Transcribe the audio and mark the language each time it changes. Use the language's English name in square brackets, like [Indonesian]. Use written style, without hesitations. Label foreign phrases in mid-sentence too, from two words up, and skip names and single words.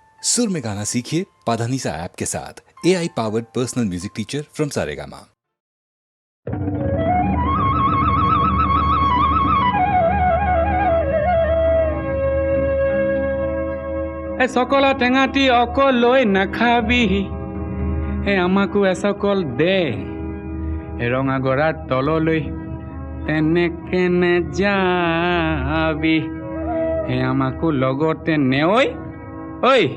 [Hindi] सुर में गाना सीखिए पाधानीसा ऐप के साथ। [English] AI powered personal music teacher from [Hindi] सारेगामा। [Assamese] সকল টেঙাটি অকলৈ নাখাবি আমাকো এসকল দে ৰঙা গৰাৰ তললৈ তেনেকে নেযাবি আমাকো লগতে নেঐ ঐ